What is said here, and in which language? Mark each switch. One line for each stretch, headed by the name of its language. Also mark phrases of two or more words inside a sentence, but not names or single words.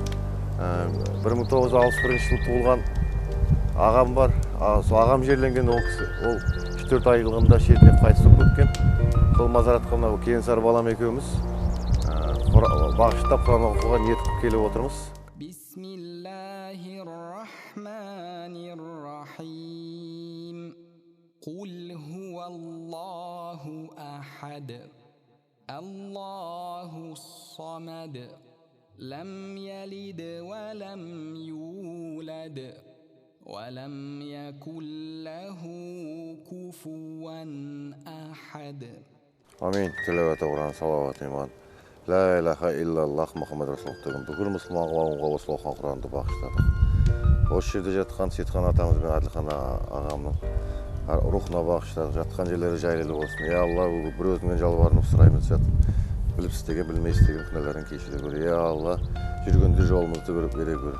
Kazakh: 1961 жылы туылған ағам бар. Сол ағам жерленген, ол 3-4 айлығында шетінеп қайтыс болып кеткен. Сол мазаратқа мынау Кенесары балам екеуміз бағыштап Құран оқуға ниет қылып келіп отырмыз.
Arabic: بسم الله الرحمن الرحيم. قل هو الله أحد. الله الصمد لم يلد ولم يولد. ولم يكن له كفوا أحد. Amin.
Turkish: Tilavet Kur'an, salavat, iman.
Arabic: لا إله إلا الله محمد رسول الله
Kazakh: деген бүкіл мұсылман қауымға осы оқыған Құранды бағыштадық. Осы жерде жатқан Сейітхан атамыз бен Әділхан ағамның рухына бағыштадық. Жатқан жерлері жайлы болсын. Я Алла, бір өзіңнен жалбарынып сұраймыз жатып. Біліп істеген, білмей істеген күнәларын кешіре гөр. Я Алла, жүргенде жолымызды бере гөр.